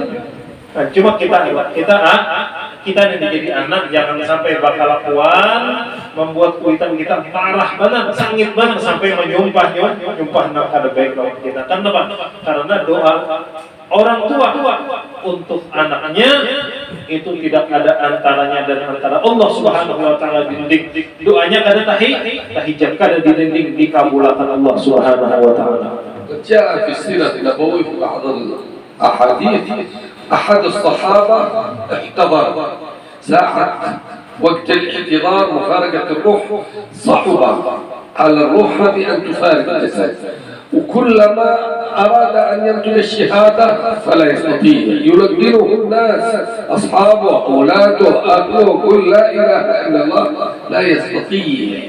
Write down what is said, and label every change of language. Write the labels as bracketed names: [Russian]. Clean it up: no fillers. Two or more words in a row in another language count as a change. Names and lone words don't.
[Banjar] Nah, cuma kita yang jadi anak jangan sampai bakalakuan membuat kuitan kita parah banget, sangit banget sampai menyumpah nak kada baik lawan kita. Kenapa? [Indonesian] Karena doa orang tua untuk anaknya itu tidak ada antaranya dan antara Allah [Arabic] سبحانه وتعالى [Indonesian] dinding. [Banjar] Doanya kada tahijab kada dinding dikabulkan Allah [Arabic] سبحانه وتعالى. جاء في السيرة النبوية في بعض الأحاديث أحد الصحابة احتضر ساعة وقت الاحتضار مفارقة الروح، صعب على الروح هذه أن تفارق الجسد، وكلما أراد أن ينقل الشهادة فلا يستطيع، يلقنه الناس أصحابه أولاده أهله كل لا إله إلا الله لا يستطيع.